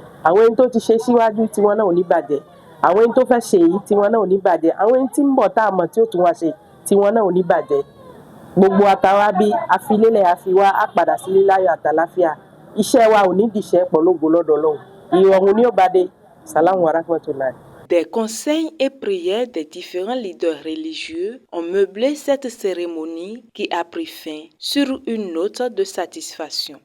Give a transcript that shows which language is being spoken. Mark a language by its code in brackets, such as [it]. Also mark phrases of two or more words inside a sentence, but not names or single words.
[yo] Àwọn ẹni tó ti ṣe síwájú tí wọ́n náà ò ní bàjẹ́. Àwọn ẹni tó fẹ́ ṣe èyí tí wọ́n náà ò ní bàjẹ́. Àwọn ẹni tí ń bọ̀ tá a mọ̀ tí ó tún wá ṣe tí wọ́n náà ò ní bàjẹ́. Gbogbo àtàwá bí afilélẹ̀ àfiwá á padà sílé láyọ̀ àtàláfíà. Iṣẹ́ wa ò ní dìṣẹ́ pọ̀ lógo lọ́dọ̀ Ọlọ́run. Ìrọ̀rùn ní ó bá dé. [ar] سلام ورحمة الله. [fr] Des conseils et prières des différents leaders religieux ont meublé cette cérémonie qui a pris fin sur une note de satisfaction.